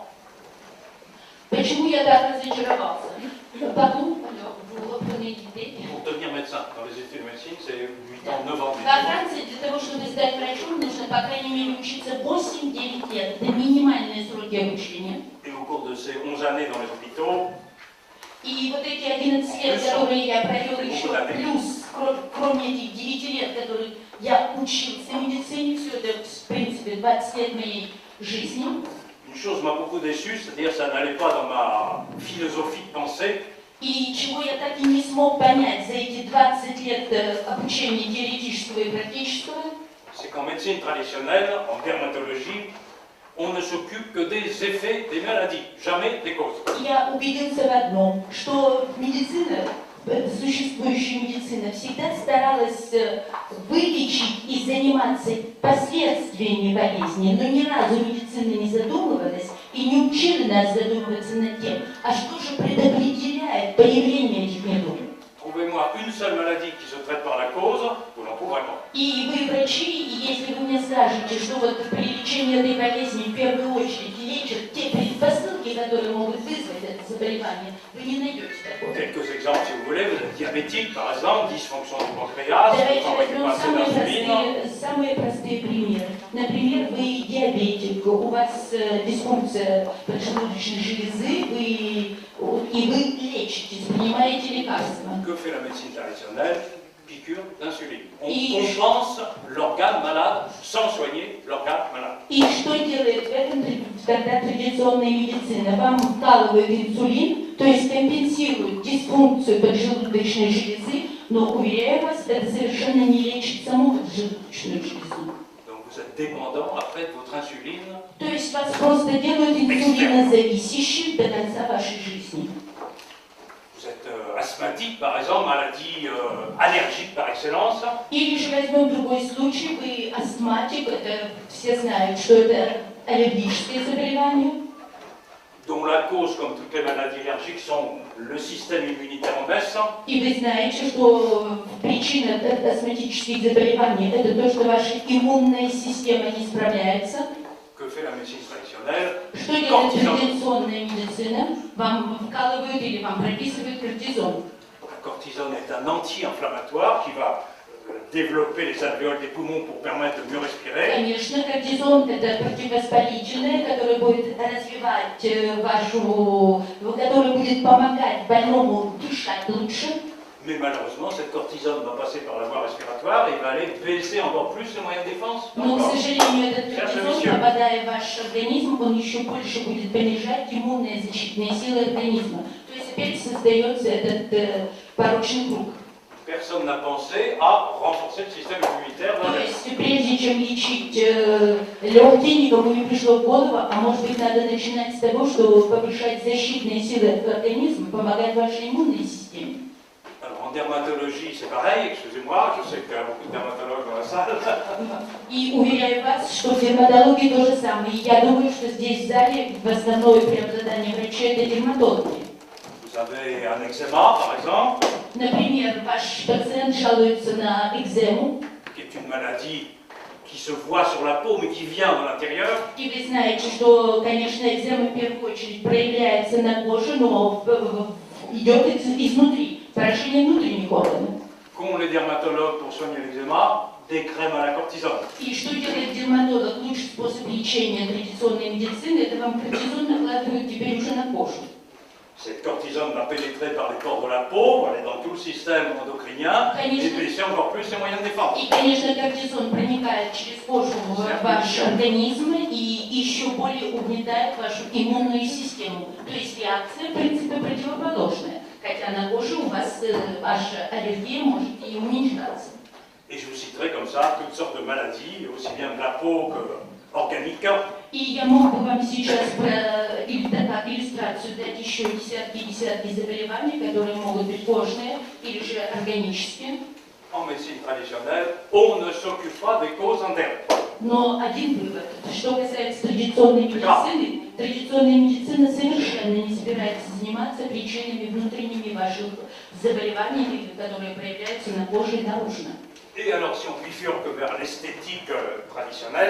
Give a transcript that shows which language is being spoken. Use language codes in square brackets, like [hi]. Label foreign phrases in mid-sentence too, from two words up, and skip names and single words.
[ru] Почему я так разочаровался? [fr] Pour devenir médecin, dans les études de médecine, c'est 8 ans, 9 ans. [ru] Во Франции для того, чтобы стать врачом, нужно, по крайней мере, учиться 8-9 лет. Это минимальные сроки обучения. [fr] Et au cours de ces 11 années dans les hôpitaux, [ru] и вот эти 11 лет, которые я провел еще плюс, кроме этих 9 лет, которые я учился в медицине, все это, в принципе, 20 лет моей жизни. [fr] Une chose m'a beaucoup déçu, c'est-à-dire que ça n'allait pas dans ma philosophie de pensée. [ru] И чего я так и не смог понять за эти 20 лет обучения теоретического и практического. [fr] C'est qu'en médecine traditionnelle, en dermatologie, on ne s'occupe que des effets des maladies, jamais des causes. [ru] Я убедился в одном, что медицина существующая медицина всегда старалась вылечить и заниматься последствиями болезни, но ни разу медицина не задумывалась и не учила нас задумываться над тем, а что же предопределяет появление этих недугов. [fr] Trouvez-moi une seule maladie qui se traite par la cause, vous n'en trouverez pas. [ru] И вы врачи, и если вы мне скажете, что вот при лечении этой болезни в первую очередь лечат те предпосылки, которые могут вызвать это заболевание, вы не найдете такого. [fr] Quelques exemples si vous voulez, vous êtes diabétique par exemple, dysfonction du pancréas, [ru] Давайте [fr] vous n'avez [ru] возьмем [fr] pas assez d'insuline. [ru] самые простые примеры. Например, вы диабетик, у вас дисфункция поджелудочной железы, и вы лечитесь, принимаете лекарства. [fr] Que fait la médecine traditionnelle? Piqûre d'insuline. On compense l'organe malade sans soigner l'organe malade. [ru] И что делает в этом тогда традиционная медицина? Вам вкалывают инсулин, то есть компенсирует дисфункцию поджелудочной железы, но, уверяю вас, это совершенно не лечит саму поджелудочную железу. [fr] Donc vous êtes dépendant après de votre insuline. [ru] То есть вас просто делают инсулинозависящим до конца вашей жизни. [fr] Vous êtes asthmatique, par exemple, maladie allergique par excellence. [ru] Или же возьмем другой случай, вы астматик, это все знают, что это аллергическое заболевание. [fr] Dont la cause, comme toutes les maladies allergiques, sont le système immunitaire en baisse. [ru] И вы знаете, что причина астматических заболеваний это то, что ваша иммунная система не справляется. [fr] Que fait la médecine traditionnelle? [ru] Что делает традиционная медицина? Вам вкалывают или вам прописывают кортизон. [fr] Le cortisone est un anti-inflammatoire qui va développer les alvéoles des poumons pour permettre de mieux respirer. [ru] Конечно, кортизон это противовоспалительное, которое будет развивать которое будет помогать больному дышать лучше. [fr] Mais malheureusement, cette cortisone va passer par la voie respiratoire et va aller baisser encore plus les moyens de défense. [ru] Но, к сожалению, этот кортизон, попадая в ваш организм, он еще больше будет понижать иммунные защитные силы организма. То есть опять создается этот порочный круг. [fr] Personne n'a pensé à renforcer le système immunitaire. [ru] То есть прежде чем лечить легкие, никому не пришло в голову, а может быть надо начинать с того, что повышать защитные силы организма, помогать вашей иммунной системе. [fr] En dermatologie, c'est pareil, excusez-moi, je sais qu'il y a beaucoup de dermatologues dans la salle. [ru] И уверяю вас, что в дерматологии то же самое. Я думаю, что здесь в зале в основное преобладание врачей это дерматологи. [fr] Vous avez un eczéma, par exemple. [ru] Например, ваш пациент жалуется на экзему. [fr] Qui est une maladie qui se voit sur la peau, mais qui vient de l'intérieur. [ru] И вы знаете, что, конечно, экзема в первую очередь проявляется на коже, но идет изнутри. Поражение внутренних органов. [fr] Qu'ont les dermatologues pour soigner l'eczéma? Des crèmes à la cortisone. [ru] И что делает дерматолог? Лучший способ лечения традиционной медицины, это вам кортизон накладывают теперь уже на кожу. [fr] Cette cortisone va pénétrer par les pores de la peau, va aller dans tout le système endocrinien et baisser encore plus ses moyens de défense. [ru] И, конечно, кортизон проникает через кожу в ваш организм и еще более угнетает вашу иммунную систему. То есть реакция, в принципе, противоположная. Хотя на коже у вас ваша аллергия может и уменьшаться. [fr] Et je vous citerai comme ça toutes sortes de maladies, aussi bien de la peau que organique. [ru] И я мог бы вам сейчас как иллюстрацию дать еще десятки заболеваний, которые могут быть кожные или же органические. [fr] En médecine traditionnelle, on ne s'occupe pas des causes internes. [ru] Но один вывод, что касается традиционной медицина совершенно не собирается заниматься причинами внутренними ваших заболеваний, которые проявляются на коже и наружно. [fr] Et alors, si on bifurque vers l'esthétique traditionnelle,